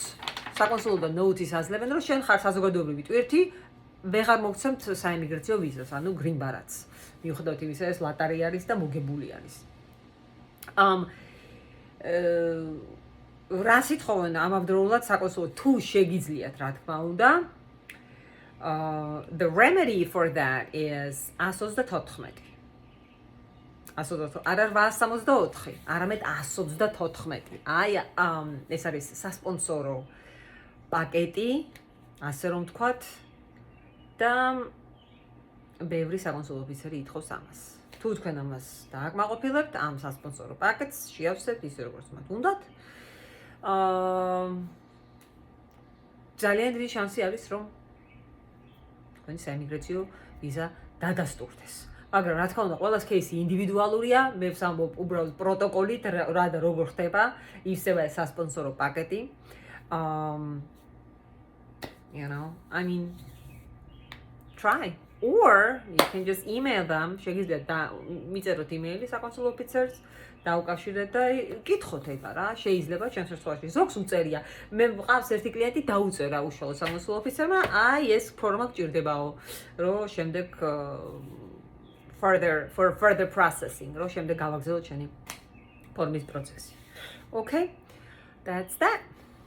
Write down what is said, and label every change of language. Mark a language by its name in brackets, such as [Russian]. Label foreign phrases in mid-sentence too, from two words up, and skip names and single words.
[Georgian] საკონსულო ნოუთის აძლევენ, რომ შენ ხარ საზოგადოებრივი ტვირთი, ვეღარ მოგცემთ საიმიგრაციო ვიზას, ანუ გრინბარათს. მიუხედავად იმისა, ეს ლატარია არის და მოგებული არის. რას ითხოვენ ამავდროულად საკონსულო თუ შეგიძლიათ, რა თქმა უნდა. [English] The remedy for that is 134. [Georgian] არა 864, არამედ 134. აი ეს არის სასპონსორო პაკეტი, ასე რომ ვთქვათ. და ბევრი საკონსულო ოფიცერი ითხოვს ამას. თუ თქვენ ამას დააკმაყოფილებთ, ამ სასპონსორო პაკეტს შეავსებთ ისე როგორც მათ უნდათ. ძალიან დიდი შანსი არის, რომ თქვენი საიმიგრაციო ვიზა დადასტურდეს. მაგრამ რა თქმა უნდა, ყველას кейსი ინდივიდუალურია, მე ვსამბობ უბრალოდ პროტოკოლით, რა და როგორ ხდება, ისევე სასპონსორო პაკეტი. [English] You know, I mean, try. Or you can just email them. [Georgian] შეგიძლიათ მიწეროთ იმეილი საკონსულო ოფიცერს, დაუკავშირეთ და კითხოთ ეხლა რა, შეიძლება ჩემს შემთხვევაში ზოგს უწერია. მე მყავს ერთი კლიენტი დაუწერა უშუალოდ საკონსულო ოფიცერმა, აი ეს ფორმა გჭირდებაო, რომ შემდეგ [English] for further processing, [Georgian] რომ შემდეგ გავაგზავნოთ ჩემი ფორმის პროცესი. [English] Okay? That's that.